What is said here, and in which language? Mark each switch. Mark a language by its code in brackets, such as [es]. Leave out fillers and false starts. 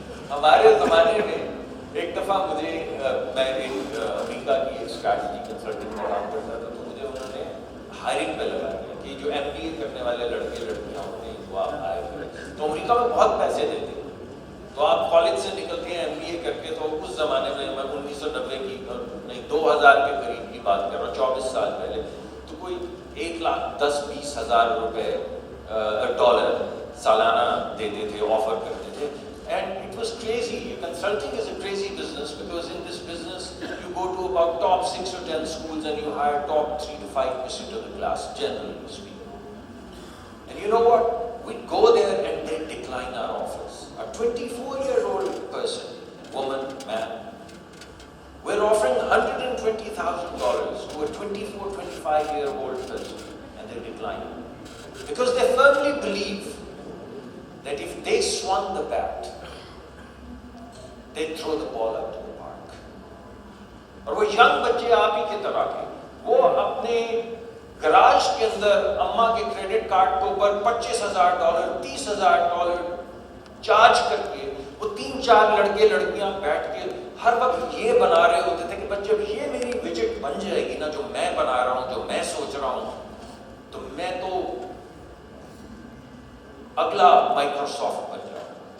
[ur] ہمارے زمانے میں ایک دفعہ مجھے، میں ایک امریکہ کی ایک اسٹریٹجی کنسلٹنٹ میں کام کرتا تھا، تو مجھے انہوں نے ہائرنگ پہ لگا دیا کہ جو MBA کرنے والے لڑکے لڑکیاں ہوتے ہیں وہ آپ ہائر کریں، تو امریکہ میں بہت پیسے دیتے ہیں، تو آپ کالج سے نکلتے ہیں MBA کر کے، تو اس زمانے میں 1990 کی نہیں 2000 کے قریب کی بات کر رہا ہوں، 24 سال پہلے، تو کوئی 1,10,20,000 روپے ڈالر سالانہ دیتے تھے، آفر کرتے تھے. [en] And it was crazy. Consulting is a crazy business because in this business you go to about top 6 or 10 schools and you hire top 3 to 5% of the class, generally speaking. And you know what? We'd go there and they'd decline our offers. A 24-year-old person, woman, man, we're offering $120,000 to a 24, 25-year-old person and they decline. Because they firmly believe that if they swung the bat, they'd throw the ball out to the park. [ur] اور وہ young بچے آپ ہی کی طرح کے، وہ اپنے grudge کے اندر اماں کے کریڈٹ کارڈ کے اوپر $25,000 $30,000 چارج کر کے، وہ 3-4 لڑکے لڑکیاں بیٹھ کے ہر وقت یہ بنا رہے ہوتے تھے کہ بچے اب یہ میری وجٹ بن جائے گی نا، جو میں بنا رہا ہوں، جو میں سوچ رہا ہوں، تو میں تو اگلا مائکروسافٹ بن جاؤں.